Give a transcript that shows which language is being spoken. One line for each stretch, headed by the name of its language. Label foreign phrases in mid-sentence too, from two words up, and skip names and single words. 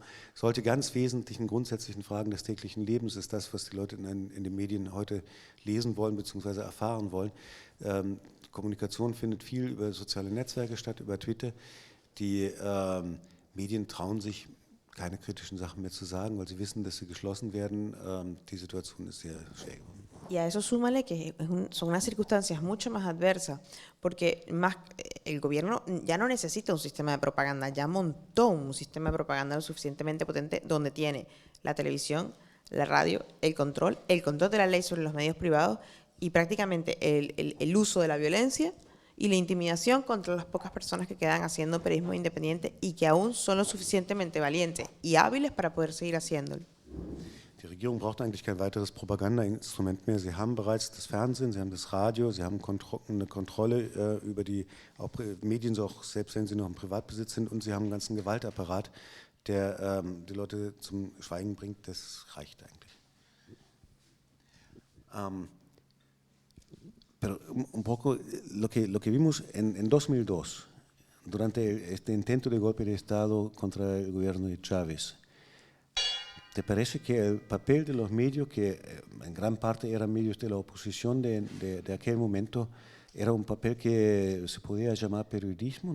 German: Solche ganz wesentlichen, grundsätzlichen Fragen des täglichen Lebens ist das, was die Leute in den Medien heute lesen wollen bzw. erfahren wollen. Kommunikation findet viel über soziale Netzwerke statt, über Twitter. Die Medien trauen sich, keine kritischen Sachen mehr zu sagen, weil sie wissen, dass sie geschlossen werden. Die Situation ist sehr schwer geworden.
Spanish: Y a eso súmale que son unas circunstancias mucho más adversas, porque el gobierno ya no necesita un sistema de propaganda, ya montó un sistema de propaganda lo suficientemente potente donde tiene la televisión, la radio, el control de la ley sobre los medios privados y prácticamente el uso de la violencia y la intimidación contra las pocas personas que quedan haciendo periodismo independiente y que aún son lo suficientemente valientes y hábiles para poder seguir haciéndolo.
German: Die Regierung braucht eigentlich kein weiteres Propagandainstrument mehr. Sie haben bereits das Fernsehen, sie haben das Radio, sie haben eine Kontrolle über die auch Medien, so auch selbst wenn sie noch im Privatbesitz sind, und sie haben einen ganzen Gewaltapparat, der die Leute zum Schweigen bringt. Das reicht eigentlich.
Spanish: Pero un poco lo que vimos en 2002, durante este intento de golpe de Estado contra el gobierno de Chávez, ¿te parece que el papel de los medios, que en gran parte eran medios de la oposición de aquel momento, era un papel que se podía llamar periodismo?